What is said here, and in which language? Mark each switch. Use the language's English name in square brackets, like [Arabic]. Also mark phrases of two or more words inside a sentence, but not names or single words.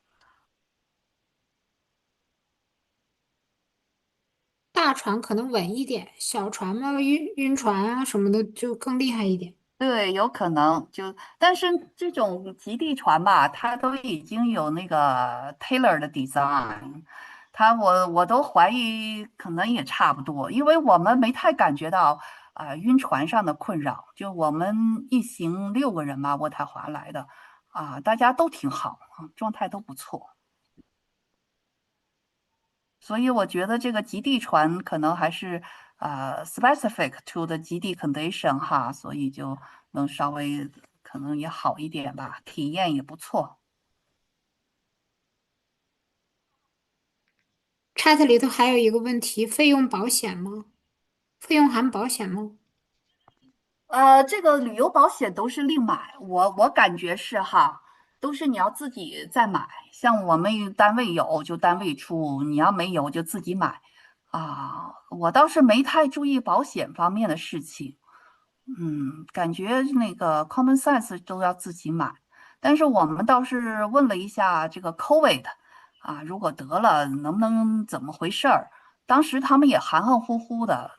[Chinese] 大船可能穩一點，小船嘛，暈船啊什麼的就更厲害一點。對，有可能但是這種極地船吧，它都已經有那個 Taylor 的 design，我都懷疑可能也差不多，因為我們沒太感覺到暈船上的困擾，就我們一行6個人嘛，渥太華來的大家都挺好，狀態都不錯。所以我覺得這個極地船可能還是 [English] specific to the [Chinese] 極地 condition 哈，所以就能稍微可能也好一點吧，體驗也不錯。 chat裡頭還有一個問題，費用保險嗎？費用含保險嗎？這個旅遊保險都是另買，我感覺是哈，都是你要自己再買，像我們單位有就單位出，你要沒有就自己買我倒是沒太注意保險方面的事情，感覺那個 [English] common sense [Chinese] 都要自己買，但是我們倒是問了一下這個 COVID 如果得了能不能怎麼回事兒，當時他們也含含糊糊的。